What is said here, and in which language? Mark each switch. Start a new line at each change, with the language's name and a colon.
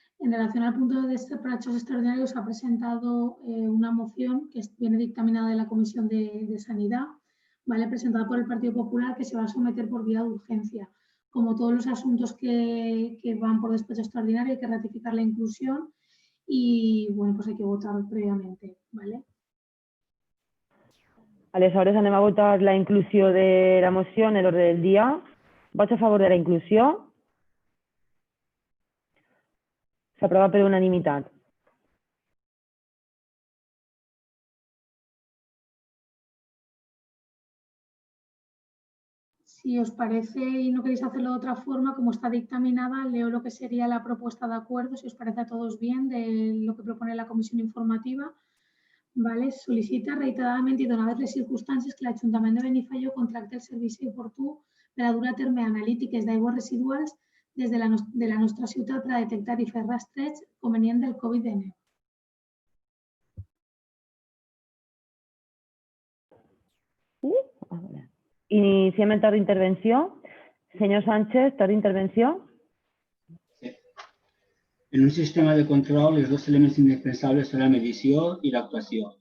Spanish: En relación al punto de despachos extraordinarios, ha presentado una moción que viene dictaminada de la Comisión de Sanidad, ¿vale? Presentada por el Partido Popular, que se va a someter por vía de urgencia. Como todos los asuntos que van por despacho extraordinario, hay que ratificar la inclusión y, bueno, pues hay que votar previamente, ¿vale?
Catalan: Aleshores anem a votar la inclusió de la moció en l'ordre del dia. Vots a favor de la inclusió? S'aprova per unanimitat.
Spanish: Si os parece y no queréis hacerlo de otra forma, como está dictaminada, leo lo que sería la propuesta de acuerdo, si os parece a todos bien, de lo que propone la Comisión Informativa. ¿Vale? Solicita reiteradamente
Catalan: i donadas les circumstàncies que l'Ajuntament de Benifaió contracte el servici oportú per a dur a terme analítiques d'aigües residuals des de la nostra ciutat per a detectar i fer rastreig convenient del Covid-19. Iniciem el torn d'intervenció. Senyor Sánchez, torn d'intervenció.
Spanish: En un sistema de control, los dos elementos indispensables son la medición y la actuación.